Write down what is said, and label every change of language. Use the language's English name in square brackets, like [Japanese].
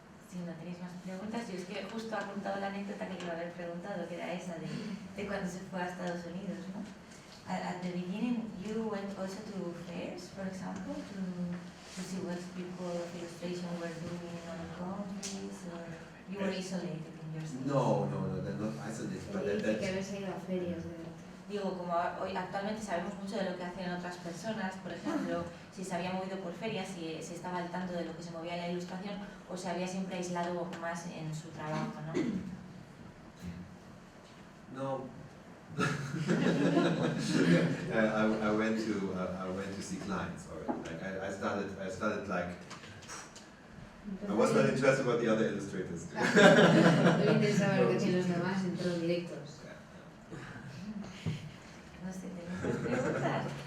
[Spanish] Si no tenéis más preguntas, yo es que justo he apuntado la anécdota que iba a haber preguntado, que era esa de cuando se fue a Estados Unidos, ¿no? [English] At the beginning, you went also to fairs, for example, to see what people of illustration were doing in other countries, or you were isolated in your city? No, they're not isolated. But [Spanish] Dice que habéis ido a ferias de arte. digo, como hoy actualmente sabemos mucho de lo que hacen otras personas, por ejemplo, si se había movido por ferias, si estaba al tanto de lo que se movía en la ilustración, o se había siempre aislado más en su trabajo, ¿no? No. [English] I went to see clients already. Like I started like I was not interested in what the other illustrators do. [Spanish] No le interesaba lo que hacían los demás, entró directos. No sé, ¿tenemos preguntas?